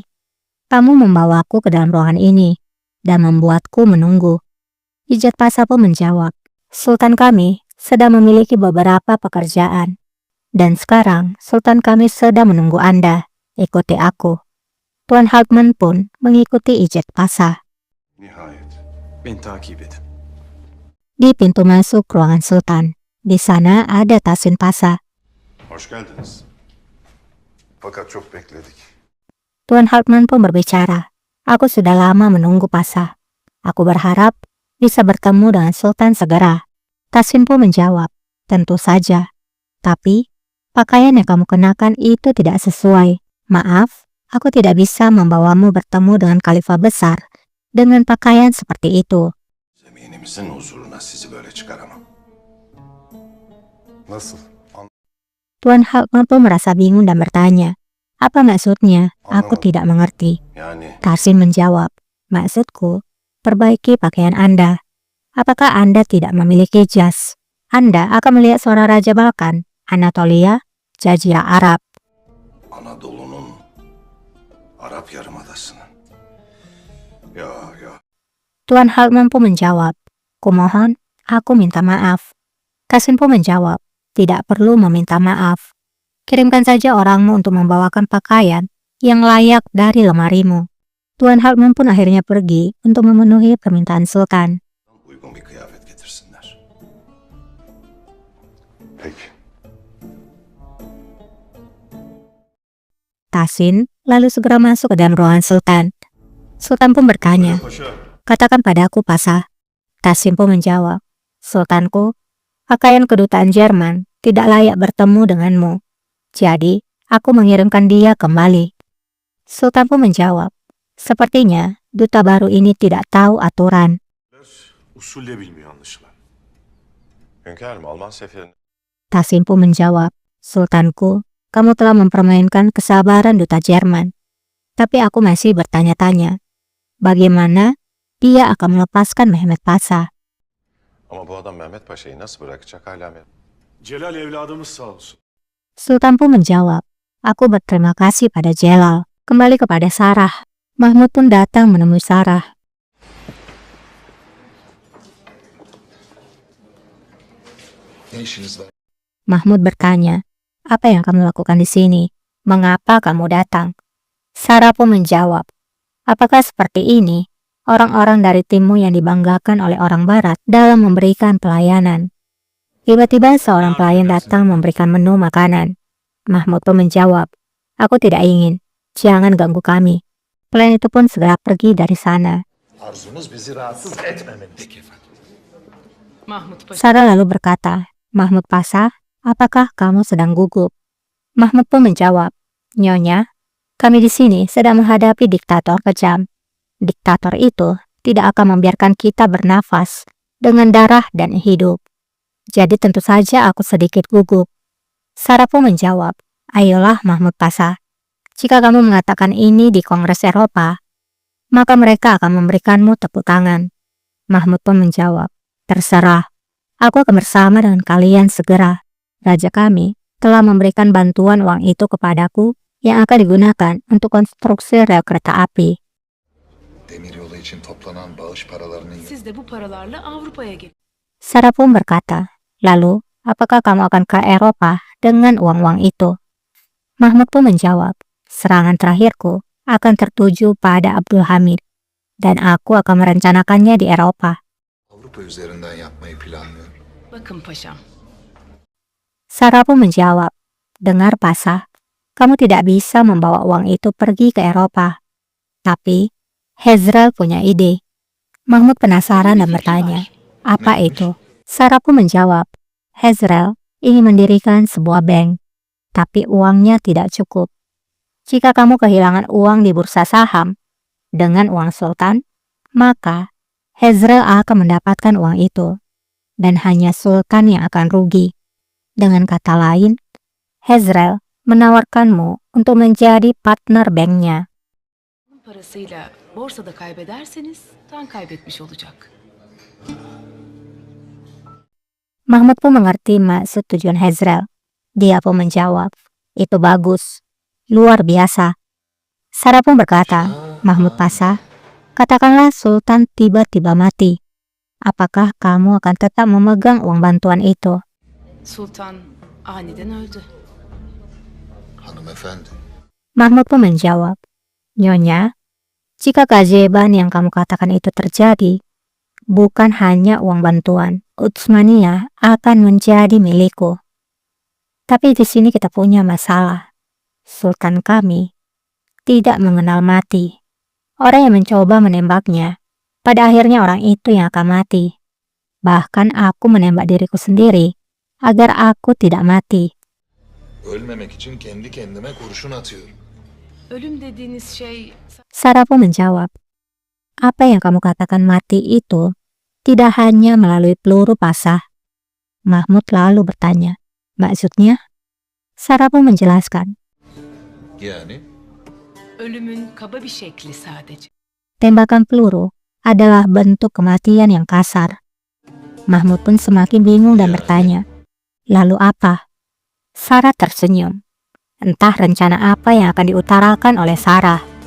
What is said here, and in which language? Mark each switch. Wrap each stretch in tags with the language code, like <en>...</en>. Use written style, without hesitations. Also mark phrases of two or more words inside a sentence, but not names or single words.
<id>Kamu membawaku ke dalam ruangan ini dan membuatku menunggu." Ijat Pasah pun menjawab, "Sultan kami sedang memiliki beberapa pekerjaan. Dan sekarang Sultan kami sedang menunggu Anda. Ikuti aku." Tuan Hartman pun mengikuti Ijat Pasah.</id> <tr>Nihayet. Beni takip edin.</tr> <id>Di pintu masuk ruangan Sultan, di sana ada Taswin Pasah.</id> <tr>Hoş geldiniz. Fakat çok bekledik.</tr> <id>Tuan Hartman pun berbicara, "Aku sudah lama menunggu Pasah. Aku berharap bisa bertemu dengan Sultan segera." Taswin pun menjawab, "Tentu saja. Tapi pakaian yang kamu kenakan itu tidak sesuai. Maaf, aku tidak bisa membawamu bertemu dengan khalifah besar dengan pakaian seperti itu."</id> <tr>Zeminimizin huzuruna sizi böyle çıkaramam. Nasıl?</tr> <id>Tuan Hartman pun merasa bingung dan bertanya, "Apa maksudnya? Aku tidak mengerti."</id> <tr>Yani</tr> <id>Taswin menjawab, "Maksudku, perbaiki pakaian Anda. Apakah Anda tidak memiliki jas? Anda akan melihat seorang Raja Balkan. Anatolia, Jazirah Arab.</id> <tr>Anadolu'nun Arap Yarımadası'nın. Ya.</tr> <id>Tuan Halman pun menjawab, "Kumohon, aku minta maaf." Kasim pun menjawab, "Tidak perlu meminta maaf. Kirimkan saja orangmu untuk membawakan pakaian yang layak dari lemarimu." Tuan Halman pun akhirnya pergi untuk memenuhi permintaan Sultan.</id> <tr>Uygun bir kıyafet getirsinler. Peki.</tr> <id>Tasin lalu segera masuk ke dalam ruangan Sultan. Sultan pun bertanya, "Katakan padaku, Pasha." Tasin pun menjawab, "Sultanku, pakaian kedutaan Jerman tidak layak bertemu denganmu. Jadi, aku mengirimkan dia kembali." Sultan pun menjawab, "Sepertinya duta baru ini tidak tahu aturan."</id> <tr>Usul de bilmiyor anlaşılan. Hünkârım, Alman seferini</tr> <id>Tasin pun menjawab, "Sultanku, kamu telah mempermainkan kesabaran duta Jerman. Tapi aku masih bertanya-tanya, bagaimana dia akan melepaskan Mehmet Pasha?"</id> <tr>Ama bu adam Mehmet Paşa'yı nasıl bırakacak hala mı? Celal evladımız sağ olsun.</tr> <id>Sultan pun menjawab, "Aku berterima kasih pada Jelal." Kembali kepada Sarah. Mahmud pun datang menemui Sarah.</id> <tr>Ne işiniz var?</tr> <id>Mahmud bertanya, "Apa yang kamu lakukan di sini? Mengapa kamu datang?" Sarah pun menjawab, "Apakah seperti ini orang-orang dari timmu yang dibanggakan oleh orang barat dalam memberikan pelayanan?" Tiba-tiba seorang pelayan datang memberikan menu makanan. Mahmud pun menjawab, "Aku tidak ingin. Jangan ganggu kami." Pelayan itu pun segera pergi dari sana.</id> <tr>Arzumuz bizi rahatsız etmemeli. Peki efendim. Mahmut Paşa.</tr> <id>Sarah lalu berkata, "Mahmud Pasha, apakah kamu sedang gugup?" Mahmud pun menjawab, "Nyonya, kami di sini sedang menghadapi diktator kejam. Diktator itu tidak akan membiarkan kita bernafas dengan darah dan hidup. Jadi tentu saja aku sedikit gugup." Sarah pun menjawab, "Ayolah Mahmud Pasha, jika kamu mengatakan ini di Kongres Eropa, maka mereka akan memberikanmu tepuk tangan." Mahmud pun menjawab, "Terserah, aku akan bersama dengan kalian segera. Raja kami telah memberikan bantuan uang itu kepadaku yang akan digunakan untuk konstruksi rel kereta api."</id> <tr>Demiryolu için toplanan bağış paralarının Siz de bu paralarla Avrupa'ya gelin.</tr> <id>Sarah pun berkata, "Lalu, apakah kamu akan ke Eropa dengan uang-uang itu?" Mahmud pun menjawab, "Serangan terakhirku akan tertuju pada Abdul Hamid, dan aku akan merencanakannya di Eropa."</id> <tr>Avrupa üzerinden yapmayı planlıyor. Bakın paşam.</tr> <id>Sarah pun menjawab, "Dengar Pasha, kamu tidak bisa membawa uang itu pergi ke Eropa. Tapi, Hezrel punya ide." Mahmud penasaran dan bertanya, "Apa itu?" Sarah pun menjawab, "Hezrel ingin mendirikan sebuah bank, tapi uangnya tidak cukup. Jika kamu kehilangan uang di bursa saham dengan uang Sultan, maka Hezrel akan mendapatkan uang itu, dan hanya Sultan yang akan rugi. Dengan kata lain, Hezrel menawarkanmu untuk menjadi partner banknya."</id> <tr>Parasıyla borsada kaybederseniz tan kaybetmiş olacak.</tr> <id>Mahmud pun mengerti maksud tujuan Hezrel. Dia pun menjawab, "Itu bagus, luar biasa." Sarah pun berkata, "Mahmud Pasha, katakanlah Sultan tiba-tiba mati. Apakah kamu akan tetap memegang uang bantuan itu?"</id> <tr>Sultan aniden öldü. Hanımefendi,</tr> <id>Mahmud pun menjawab, "Nyonya, jika keajaiban yang kamu katakan itu terjadi, bukan hanya uang bantuan, Utsmaniyah akan menjadi milikku. Tapi di sini kita punya masalah. Sultan kami tidak mengenal mati. Orang yang mencoba menembaknya, pada akhirnya orang itu yang akan mati. Bahkan aku menembak diriku sendiri agar aku tidak mati."</id> <tr>ölmemek için kendi kendime kurşun atıyorum. Ölüm dediğiniz şey</tr> <id>Sarah pun menjawab, "Apa yang kamu katakan mati itu tidak hanya melalui peluru Pasha." Mahmud lalu bertanya, "Maksudnya?" Sarah pun menjelaskan,</id> <tr>Yani ölümün kaba bir şekli sadece.</tr> <id>tembakan peluru adalah bentuk kematian yang kasar. Mahmud pun semakin bingung dan bertanya, "Lalu apa?" Sarah tersenyum. Entah rencana apa yang akan diutarakan oleh Sarah.</id>